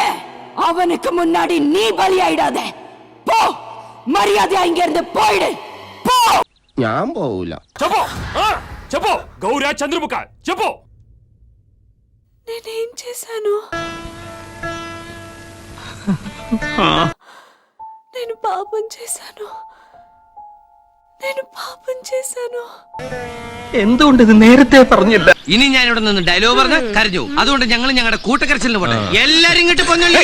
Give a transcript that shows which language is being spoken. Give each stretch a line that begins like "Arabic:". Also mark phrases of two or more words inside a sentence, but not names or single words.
Tamil: அவனுக்கு முன்னாடி நீ பலியாயிடாத. போ, மரியாதையா இங்க இருந்து போயிடு. போ.
Malayalam: ഞാൻ പോവൂല.
Telugu: చెప్పు గౌరా చంద్రముఖ, చెప్పు. నేనేం చేశాను? నేను పాపం చేశాను.
Malayalam: എന്തുകൊണ്ട് ഇത് നേരത്തെ പറഞ്ഞില്ല? ഇനി ഞാൻ ഇവിടെ നിന്ന് ഡയലോഗ് പറഞ്ഞ് കരഞ്ഞു. അതുകൊണ്ട് ഞങ്ങൾ ഞങ്ങളുടെ കൂട്ടക്കരച്ചിലിന് പോട്ടെ. എല്ലാരും ഇങ്ങോട്ട് പൊന്നല്ലേ.